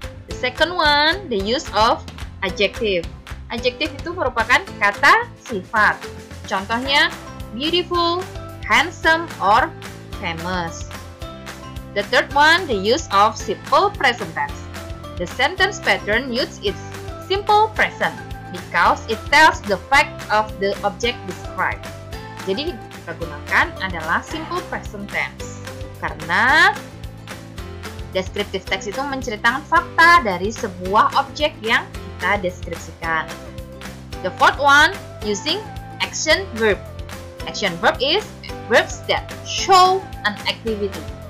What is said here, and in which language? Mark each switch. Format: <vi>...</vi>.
<en>The second one, the use of adjective.</en> <id>Adjective itu merupakan kata sifat.</id> <en>Contohnya, beautiful, handsome, or famous. The third one, the use of simple present tense. The sentence pattern uses its simple present because it tells the fact of the object described.</en> <id>Jadi kita gunakan adalah simple present tense karena descriptive text itu menceritakan fakta dari sebuah objek yang kita deskripsikan.</id> <en>The fourth one, using action verb. Action verb is verbs that show an activity.</en>